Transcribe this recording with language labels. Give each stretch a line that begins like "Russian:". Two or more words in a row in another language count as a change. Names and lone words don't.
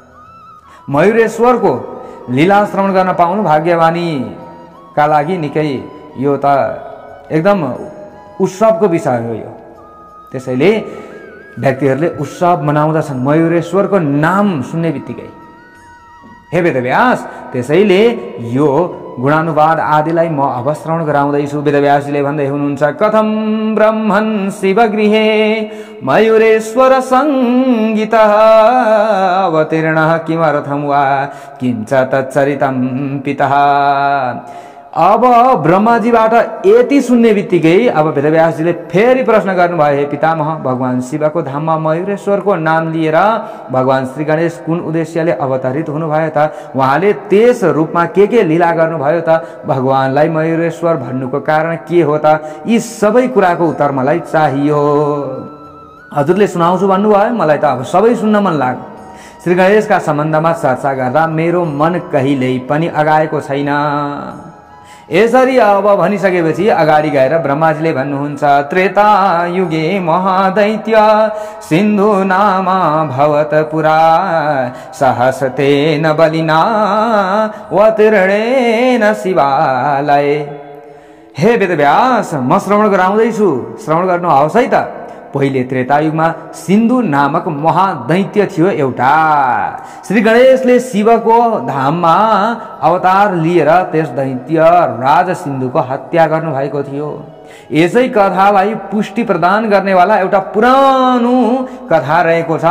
Nepali: मयूरेश्वरको लीला श्रवण गर्न पाउनु भाग्यमानीका लागि निकै यो त एकदम उत्सवको विषय हो यो। त्यसैले व्यक्तिहरूले उत्सव मनाउँदछन् मयूरेश्वरको नाम सुन्ने बित्तिकै। हे वेदव्यास, त्यसैले यो गुणानुवाद आदिलाई म अब श्रवण गराउँदैछु। वेदव्यासजीले भन्दै हुनुहुन्छ,
Sanskrit: कथम ब्रह्मन् शिवगृहे मयूरेश्वर सङ्गीत अवतीर्ण किमर्थं वा किञ्च तच्चरितं पितः।
Nepali: अब ब्रह्माजीबाट यति सुन्ने बित्तिकै अब वेदव्यासजीले फेरि प्रश्न गर्नुभयो, हे पितामह, भगवान शिवको धाममा मयूरेश्वरको नाम लिएर भगवान श्री गणेश कुन उद्देश्यले अवतरित हुनुभयो त? उहाँले त्यस रूपमा के लीला गर्नुभयो त? भगवानलाई मयूरेश्वर भन्नुको कारण के हो त? यी सबै कुराको उत्तर मलाई चाहियो। हजुरले सुनाउँछु भन्नुभयो, मलाई त अब सबै सुन्न मन लाग्यो। श्री गणेशका सम्बन्धमा चर्चा गर्दा मेरो मन कहिल्यै पनि अगाएको छैन। यसरी अब भनिसकेपछि अगाडि गएर ब्रह्माजीले भन्नुहुन्छ,
Sanskrit: त्रेता युगे महादैत्य सिन्धु नाम भवत पुरा सहसतेन बलिना अवतीर्णेन शिवालय।
Nepali: हे वेदव्यास, म श्रवण गराउँदैछु, श्रवण गर्नु आओस् है त। पहिले त्रेतायुगमा सिन्धु नामक महादैत्य थियो एउटा। श्री गणेशले शिवको धाममा अवतार लिएर त्यस दैत्य राज सिन्धुको हत्या गर्नुभएको थियो। यसै कथालाई पुष्टि प्रदान गर्नेवाला एउटा पुरानो कथा रहेको छ।